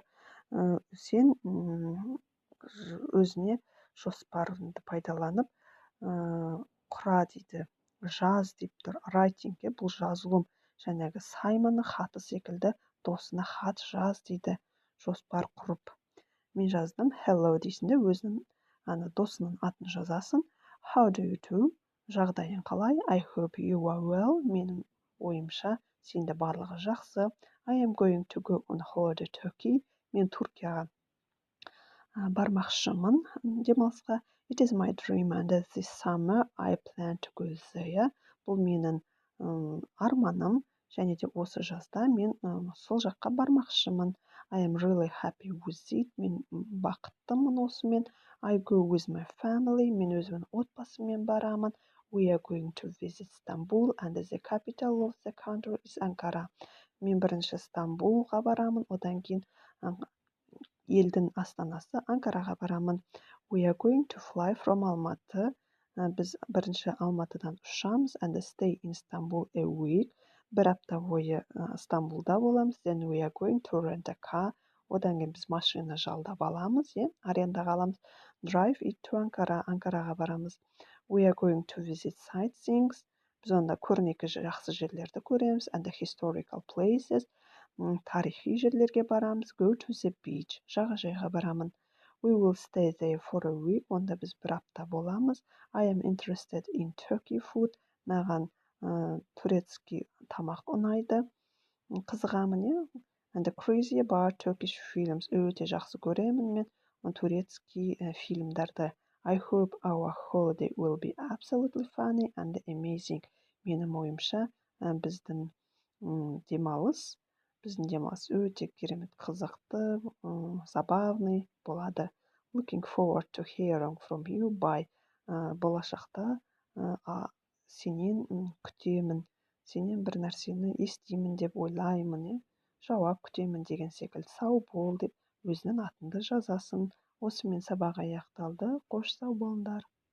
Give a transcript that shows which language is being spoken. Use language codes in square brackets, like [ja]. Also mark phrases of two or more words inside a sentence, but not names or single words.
[kk] Сен өзіне жоспарыңды пайдаланып құра дейді, жаз деп тұр. Writingге бұл жазылым, жаңағы Саймонның хаты секілді досына хат жаз дейді, жоспар құрып. Мен жаздым, hello дейсің де өзінің досының атын жазасың. [en] How do you do? [kk] Жағдайың қалай? [en] I hope you are well. [kk] Менің ойымша сенде барлығы жақсы. [en] I am going to go on holiday to Turkey. [kk] Мен Түркияға бармақшымын демалысқа. [en] It is my dream and this summer I plan to go there. [kk] Бұл менің арманым, және де осы жазда мен сол жаққа бармақшымын. [en] I am really happy with it. [kk] Мен бақыттымын осымен. [en] I go with my family. [kk] Мен өзімнің отбасыммен барамын. [en] We are going to visit Istanbul and the capital of the country is Ankara. [kk] Мен бірінші Стамбулға барамын, одан кейін елдің астанасы Анкараға барамын. [en] We are going to fly from Almaty. [kk] Біз бірінші Алматыдан ұшамыз [en] and stay in Istanbul a week. [kk] Бір апта бойы Стамбулда боламыз. [en] Then we are going to rent a car. [kk] Одан кейін біз машина жалдап аламыз, арендаға аламыз. [en] Drive it to Ankara. [kk] Анкараға барамыз. [en] We are going to visit sightseeings. [kk] Біз онда көрнекі жақсы жерлерді көреміз. [en] And the historical places. [kk] Тарихи жерлерге барамыз. [en] Go to the beach. [kk] Жағажайға барамын. [en] We will stay there for a week. [kk] Онда біз бір апта боламыз. [en] I am interested in Turkey food. [kk] Маған турецкий тамақ ұнайды. Қызығамын, [en] And the crazy about Turkish films. [kk] Өте жақсы көремін мен турецкий фильмдарды. [en] I hope our holiday will be absolutely funny and amazing. [kk] Менің ойымша біздің демалыс өте керемет қызықты, забавный болады. [en] Looking forward to hearing from you by. [kk] Болашақта сенен күтемін, сенен бір нәрсені естимін деп ойлаймын, жауап күтемін деген секілді. Сау бол деп өзінің атыңды жазасың. Осымен сабақ аяқталды. Қош сау болыңдар.